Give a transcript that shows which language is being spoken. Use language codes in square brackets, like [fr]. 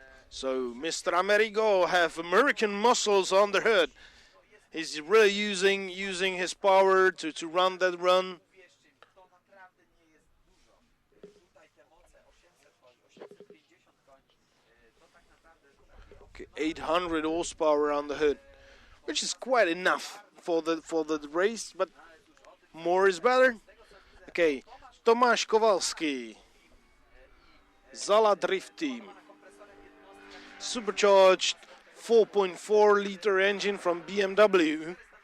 [en] So Mr. Amerigo have American muscles on the hood. He's really using his power to run that run. [pl] Uwierzcie mi, to naprawdę nie jest dużo. Tutaj te moce 800 koni, 850 koni, to tak naprawdę takie [en] Okay, 800 horsepower on the hood, which is quite enough for the race, but more is better. Okay, Tomasz Kowalski, Zala Drift Team, supercharged 4.4 liter engine from BMW.